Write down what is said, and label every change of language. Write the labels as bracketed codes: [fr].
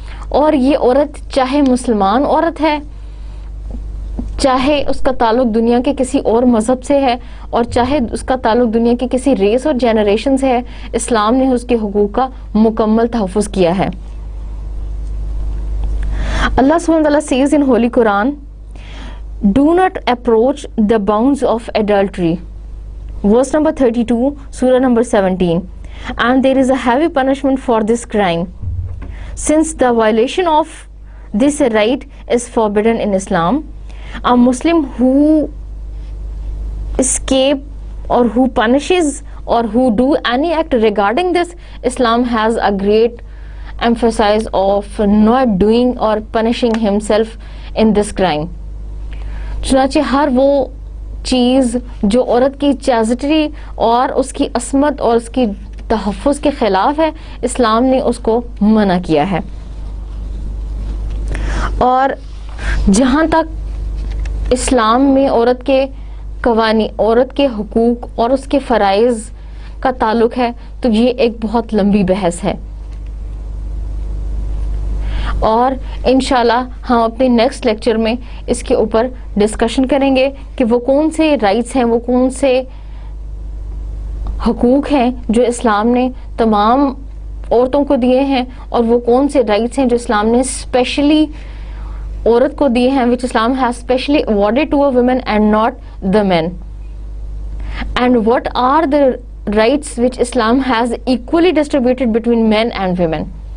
[ur] اور یہ عورت چاہے مسلمان عورت ہے، چاہے اس کا تعلق دنیا کے کسی اور مذہب سے ہے، اور چاہے اس کا تعلق دنیا کے کسی ریس اور جنریشن سے ہے، اسلام نے اس کے حقوق کا مکمل تحفظ کیا ہے. [en] اللہ سبحانہ وتعالیٰ says in Holy Quran, do not approach the bounds of adultery. Verse number 32, Surah number 17. And there is a heavy punishment for this crime, since the violation of this right is forbidden in Islam. A Muslim who escape or who punishes or who do any act regarding this, Islam has a great emphasis of not doing or punishing himself in this crime. [ur] چنانچہ ہر وہ چیز جو عورت کی چیسٹی اور اس کی عصمت اور اس کی تحفظ کے خلاف ہے، اسلام نے اس کو منع کیا ہے. اور جہاں تک اسلام میں عورت کے قوانین، عورت کے حقوق اور اس کے فرائض کا تعلق ہے تو یہ ایک بہت لمبی بحث ہے، اور انشاءاللہ ہم اپنے نیکسٹ لیکچر میں اس کے اوپر ڈسکشن کریں گے کہ وہ کون سے رائٹس ہیں، وہ کون سے حقوق ہیں جو اسلام نے تمام عورتوں کو دیے ہیں، اور وہ کون سے رائٹس ہیں جو اسلام نے اسپیشلی عورت کو دیے ہیں, [en] which Islam has specially awarded to a woman and not the men. And what are the rights which Islam has equally distributed between men and women?